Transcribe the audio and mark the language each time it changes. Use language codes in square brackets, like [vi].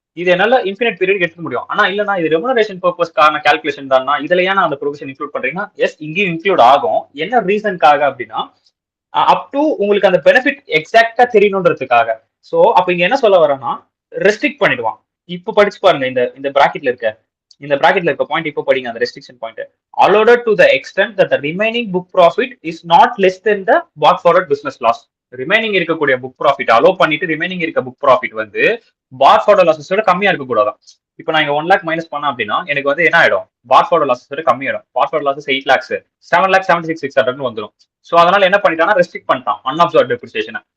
[ta] இது என்னால infinite period எடுத்துக்க முடியும். ஆனா இல்லனா இது ரெமுனரேஷன் பர்பஸ்க்கான கால்குலேஷன் தானா, இதுல ஏன் அந்த ப்ரொவிஷன் இன்க்ளூட் பண்றீங்கன்னா எஸ் இங்கேயும் இன்க்ளூட் ஆகும். என்ன ரீசனுக்காக அப்படின்னா அப் டு உங்களுக்கு அந்த பெனிஃபிட் எக்ஸாக்டா தெரியணுன்றதுக்காக. சோ அப்ப இங்க என்ன சொல்ல வரேன்னா ரெஸ்ட்ரிக்ட் பண்ணிடுவான். இப்போ படிச்சு பாருங்க, இந்த பிராக்கெட்ல இருக்க பாயிண்ட் இப்போ படிங்க, அந்த restriction point. [en] allotted to the extent that the remaining book profit is not less than the bought forward business loss. [ta] Remaining இருக்கக்கூடிய புக் ப்ராஃபிட் அலோ பண்ணிட்டு ரிமைனிங் இருக்க புக் ப்ராஃபிட் வந்து பாட் ஃபார்வர்ட் லாஸஸோட கம்மியா இருக்க கூடாதான். இப்போ நான் இங்க 1 lakh மைனஸ் பண்ண அப்படின்னா எனக்கு வந்து என்ன ஆயிடும், பாட் ஃபார்வர்ட் லாஸஸோட கம்மியாயிடும். பாட் ஃபார்வர்ட் லாஸஸ் 8 lakhs, 7,76,600 வந்துடும். சோ அதனால என்ன பண்ணிட்டானா ரெஸ்ட்ரிக்ட் பண்ணிட்டான் அன்அப்சர்வ்ட் டெப்ரிசியேஷன்.